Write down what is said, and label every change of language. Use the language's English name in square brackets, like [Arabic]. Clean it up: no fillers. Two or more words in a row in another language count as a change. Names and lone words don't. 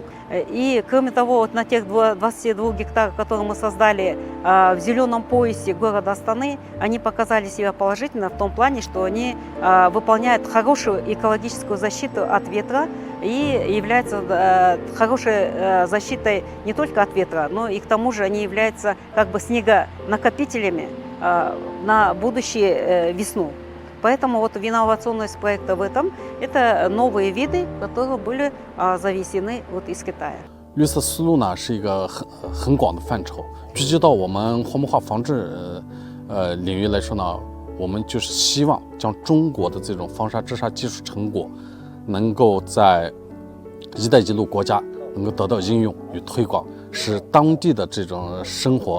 [Russian] И кроме того, вот на тех 22 гектарах, которые мы создали в зеленом поясе города Астаны, они показали себя положительно в том плане, что они выполняют хорошую экологическую защиту от ветра и являются хорошей защитой не только от ветра, но и к тому же они являются как бы снегонакопителями на будущую весну. Поэтому вот инновационность проекта в этом – это новые виды, которые были завезены вот из Китая. [Chinese] 绿色思路呢是一个很广的范畴，聚焦到我们荒漠化防治领域来说呢，我们就是希望将中国的这种防沙治沙技术成果，能够在“一带一路”国家能够得到应用与推广，使当地的这种生活。